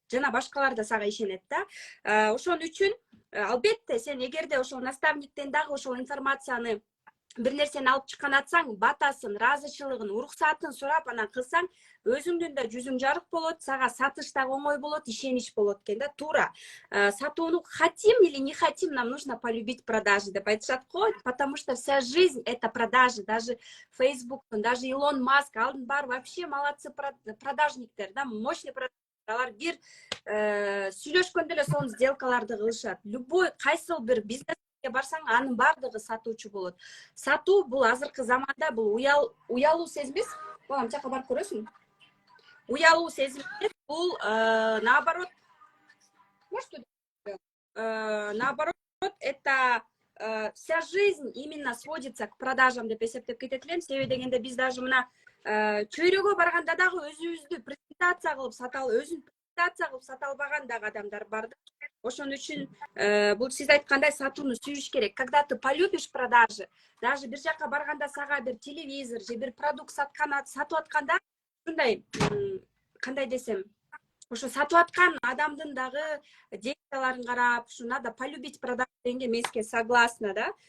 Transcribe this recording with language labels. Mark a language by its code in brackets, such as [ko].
[ky] Жана башкалар да сага ишенет да. Ошон үчүн албетте сен эгерде ошол наставниктен дагы ошол информацияны бир нерсени алып чыккан атсаң, батасын, ыраазычылыгын, уруксатын сурап анан кылсаң, өзүңдүн да жүзүң жарык болот, сага сатыш да оңой болот, ишенич болот экен да, туура. Сатууну [ru] хотим или не хотим, нам нужно полюбить продажи [ky] деп айтышат го, [ru] потому что вся жизнь это продажи, даже Facebook, даже Илон Маск, [ky] алдын бар [ru] вообще молодцы продажниктер, да, мощный [ky] алар бир сүйлөшкөндө эле сонун сделкаларды кылышат. Любой кайсыл бир бизнеске барсаң, анын бардыгы сатуучу болот. Сатуу бул азыркы заманда бул уялуу сезим эмес. Балам, жака барып көрөсүң. Уялуу сезим эмес, бул [ru] наоборот, наоборот, это вся жизнь именно сводится к продажам [ky] деп эсептеп кетет элем. Себеби дегенде биз даже мына чөйрөгө барганда дагы өзүбүздү презентация кылып өзүн презентация кылып сата албаган дагы адамдар бар да. Ошон үчүн бул сиз айткандай сатууну сүйүш керек. [ru] Когда ты полюбишь продажи, даже [ky] бир жака барганда сага бир телевизор же бир продукт сатып атканда, ушундай кандай десем, ошо сатып аткан адамдын дагы действияларын карап, ушу [ru] надо полюбить продажу [ky] дегенге мен сизге согласна да.